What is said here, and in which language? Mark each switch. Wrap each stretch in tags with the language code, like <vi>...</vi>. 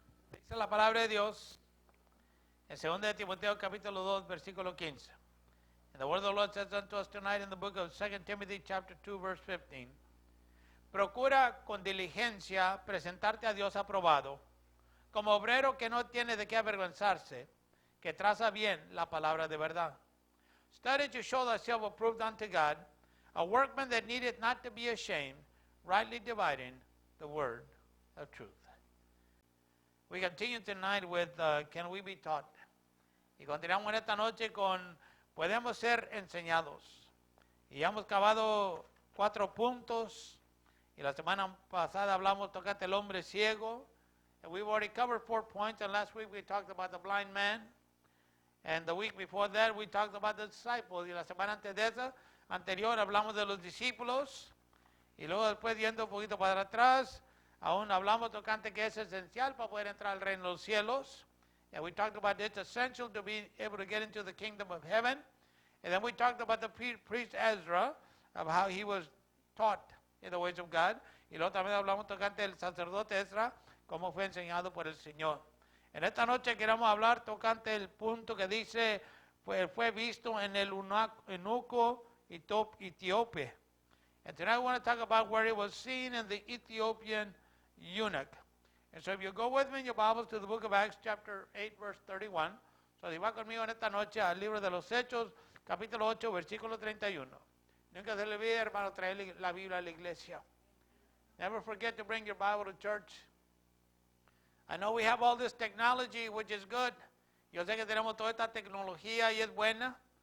<es>Dice la palabra de Dios en 2 de Timoteo capítulo 2 versículo 15.</es> <en>And the word of the Lord says unto us tonight in the book of 2 Timothy chapter 2 verse 15.</en> <es>Procura con diligencia presentarte a Dios aprobado, como obrero que no tiene de qué avergonzarse, que traza bien la palabra de verdad.</es> <en>Study to show thyself approved unto God, a workman that needeth not to be ashamed, rightly dividing the word of truth. We continue tonight with Can We Be Taught?</en> <es>Y continuamos en esta noche con Podemos ser enseñados. Y ya hemos acabado 4 puntos. Y la semana pasada hablamos, tocaste el hombre ciego.</es> <en>And we've already covered 4 points. And last week we talked about the blind man. And the week before that we talked about the disciples.</en> <es>Y la semana antes de esa, anterior, hablamos de los discípulos. Y luego después, yendo un poquito para atrás, aún hablamos tocante que es esencial para poder entrar al reino de los cielos.</es> <en>And we talked about it's essential to be able to get into the kingdom of heaven. And then we talked about the priest Ezra, of how he was taught in the ways of God.</en> <es>Y luego también hablamos tocante el sacerdote Ezra, cómo fue enseñado por el Señor. En esta noche queremos hablar tocante el punto que dice, fue visto en el eunuco etíope.</es> <en>And tonight I want to talk about where it was seen in the Ethiopian eunuch. And so if you go with me in your Bibles to the book of Acts chapter 8 verse 31.</en> <es>So si va conmigo en esta noche al libro de los Hechos, capítulo 8, versículo 31. Nunca se le olvide, hermano, traer la Biblia a la iglesia.</es> <en>Never forget to bring your Bible to church. I know we have all this technology, which is good.</en> <es>Yo sé que tenemos toda esta tecnología y es buena.</es>